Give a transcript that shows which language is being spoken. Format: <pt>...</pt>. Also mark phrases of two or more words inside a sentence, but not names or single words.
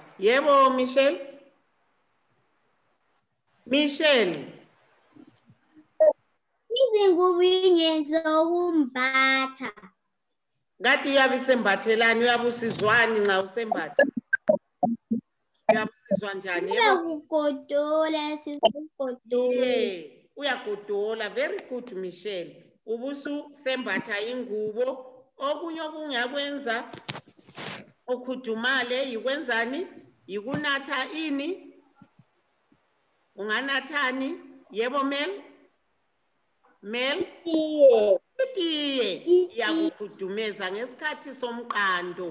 <nd>Yebo Michelle? Michelle. Izingubo ingenzi ukumbatha. Ngathi uyabe isembathelani uyabe usizwani nxa usembatha. Uyabe usizwa njani yebo? Uyakugodola sizogodola. Uyagodola.</nd> <en>Very good Michelle.</en> <nd>Ubusu sembatha ingubo. Okunye okungakwenza ukhudumale yikwenzani? Yikunatha ini? Unganathani? Yebo Mel? Mel? Itiye iyakukhudumeza ngesikhathi somqando.</nd>